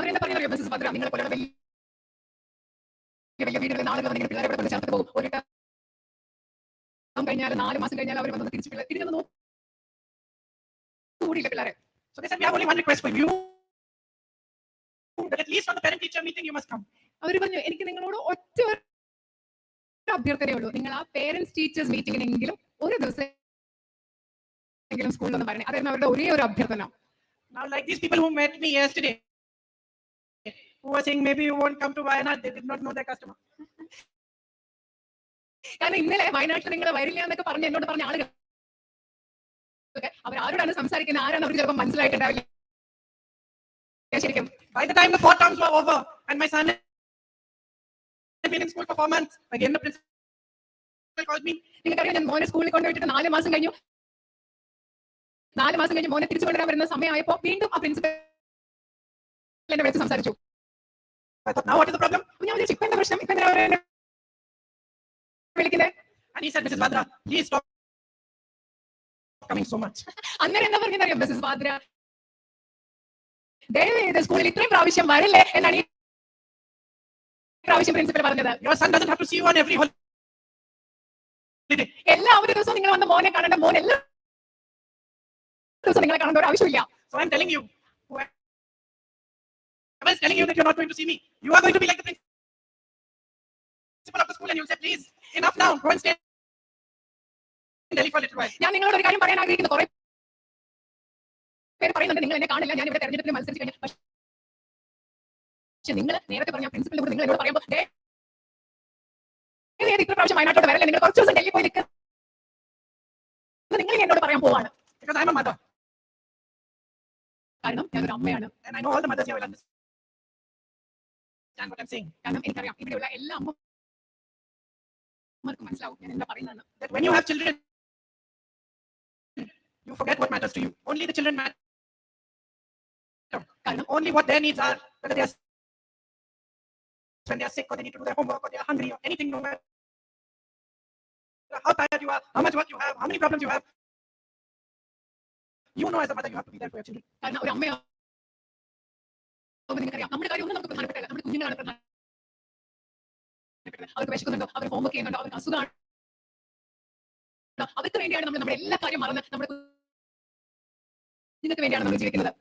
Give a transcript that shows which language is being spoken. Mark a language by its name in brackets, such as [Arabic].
[Malayalam] അവരെന്താ പറയുന്നത് മിസ്സസ് ഭദ്ര, നിങ്ങളെ പോലെയുള്ള വലിയ വലിയ വീടുകളിൽ നാളുകൾ വന്നിങ്ങനെ പിള്ളേരെ ഇവിടെ കൊണ്ട് ചേർത്ത് പോകും. ഒരു കഴിഞ്ഞാൽ 4 മാസം കഴിഞ്ഞാൽ അവർ വന്നത് തിരിഞ്ഞു കൂടിയില്ല പിള്ളേരെ. [English] So they said, we have only one request for you, that at least on the parent teacher meeting you must come. [Malayalam] അവർ പറഞ്ഞു, എനിക്ക് നിങ്ങളോട് ഒറ്റ അഭ്യർത്ഥനയേ ഉള്ളൂ, നിങ്ങൾ ആ പേരൻസ് ടീച്ചേഴ്സ് മീറ്റിംഗിനെങ്കിലും ഒരു ദിവസം സ്കൂളിൽ ഒന്ന് പറയണേ. അതായിരുന്നു അവരുടെ ഒരേ ഒരു അഭ്യർത്ഥന. [English] Now, like these people who met me yesterday, who were saying maybe you won't come to Wayanad, they did not know their customer. [Malayalam] കാരണം ഇന്നലെ വയനാട്ടിൽ നിങ്ങൾ വരില്ല എന്നൊക്കെ പറഞ്ഞ് എന്നോട് പറഞ്ഞ ആളുകൾ അവർ ആരോടാണ് സംസാരിക്കുന്നത്, ആരാണ് അവർക്ക് ചിലപ്പോൾ മനസ്സിലായിട്ടുണ്ടാവില്ല. ശരിക്കും [English] by the time the 4 terms were over and my son had been in school for 4 months, again the principal called me. [Malayalam] നിങ്ങൾക്കറിയാം, ഞാൻ മോനെ സ്കൂളിൽ കൊണ്ടുപോയിട്ട് 4 മാസം കഴിഞ്ഞു. 4 മാസം കഴിഞ്ഞ് മോനെ തിരിച്ചു കൊണ്ടുവരാൻ വരുന്ന സമയമായപ്പോ വീണ്ടും ആ പ്രിൻസിപ്പൽ എന്നെ വിളിച്ച് സംസാരിച്ചു. [English] I thought, now what is the problem? [Malayalam] ഞാൻ വിളിച്ചു, ഇപ്പൊ എന്താ പ്രശ്നം, ഇപ്പൊ എന്താ വിളിക്കുന്നത്? [English] And he said, Mrs. Vadra, please stop coming so much. [Malayalam] അന്നേരം എന്താ പറഞ്ഞറിയാം, മിസ്സസ് വാദ്ര, ദയവേത് സ്കൂളിൽ ഇത്രയും പ്രാവശ്യം വരില്ലേ എന്നാണ് ഈ പ്രാവശ്യം പ്രിൻസിപ്പൽ പറഞ്ഞത്. [English] Your son doesn't have to see you on every holiday. [Malayalam] എല്ലാ അവധി ദിവസവും നിങ്ങൾ വന്ന് മോനെ കാണേണ്ട, മോൻ എല്ലാ ദിവസവും നിങ്ങളെ കാണേണ്ട ഒരു ആവശ്യമില്ല. [English] So I'm telling you, whoever is telling you that you're not going to see me, you are going to be like the principal of the school and you'll say, please, enough now, go and stay in Delhi for a little while. [Malayalam] ഞാൻ നിങ്ങളോട് ഒരു കാര്യം പറയാൻ ആഗ്രഹിക്കുന്നു. കുറെ പേര് പറയുന്നുണ്ട് നിങ്ങൾ എന്നെ കാണില്ല, ഞാൻ ഇവിടെ തെരഞ്ഞെടുപ്പിന് മത്സരിച്ച് കഴിഞ്ഞു. പക്ഷെ നിങ്ങൾ നേരത്തെ പറഞ്ഞ പ്രിൻസിപ്പലിനോട് നിങ്ങൾ എന്നോട് പറയുമ്പോൾ ഇത്ര പ്രാവശ്യം വയനാട്ടോട് വരല്ലേ, നിങ്ങൾ കുറച്ച് ദിവസം ഡൽഹി പോയി നിൽക്കുക, നിങ്ങൾ എന്നോട് പറയാൻ പോവാണ്. [English] Because I'm a mother. [Malayalam] കാരണം ഞാനൊരു അമ്മയാണ്. [English] And I know all the mothers here will understand what I'm saying. [Malayalam] കാരണം എനിക്കറിയാം, ഇവിടെയുള്ള എല്ലാ അമ്മമാർക്കും മനസ്സിലാവും ഞാൻ എന്താ പറയുന്നത്. [English] That when you have children, you forget what matters to you. Only the children matter. [Malayalam] കാരണം [English] only what their needs are, whether they are when they are sick or they need to do their homework or they are hungry or anything, no matter how tired you are, how much work you have, how many problems you have, you know as a mother you have to be there for your children. [Malayalam] കാരണം ഒരു അമ്മയാണ് നിങ്ങൾക്കറിയാം, നമ്മുടെ കാര്യം ഒന്നും നമുക്ക് പ്രധാനപ്പെട്ടല്ല, നമ്മുടെ കുഞ്ഞുങ്ങളാണ് പ്രധാനപ്പെട്ടത്. അവർക്ക് വിശക്കുന്നുണ്ടോ, അവർ ഹോംവർക്ക് ചെയ്യുന്നുണ്ടോ, അവർക്ക് അസുഖമാണ്, അവർക്ക് വേണ്ടിയാണ് നമ്മൾ നമ്മുടെ എല്ലാ കാര്യം മറന്ന് നമ്മുടെ കുഞ്ഞുങ്ങൾക്ക് വേണ്ടിയാണ് നമ്മൾ ജീവിക്കുന്നത്.